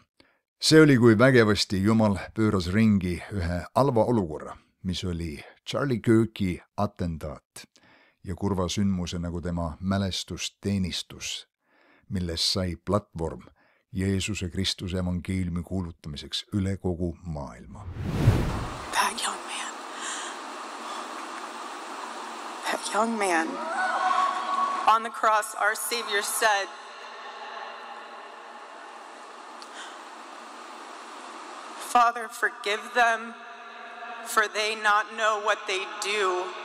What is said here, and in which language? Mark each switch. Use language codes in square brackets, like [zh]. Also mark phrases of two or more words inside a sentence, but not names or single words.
[et] See oli, kui vägevasti Jumal pööras ringi ühe halva olukorra, mis oli Charlie Kirki atentaat ja kurva sündmuse nagu tema mälestusteenistus, milles sai platvorm Jeesuse Kristuse evangeeliumi kuulutamiseks üle kogu maailma. [en] That young man on the cross, our Savior said, Father, forgive them, for they not know what they do.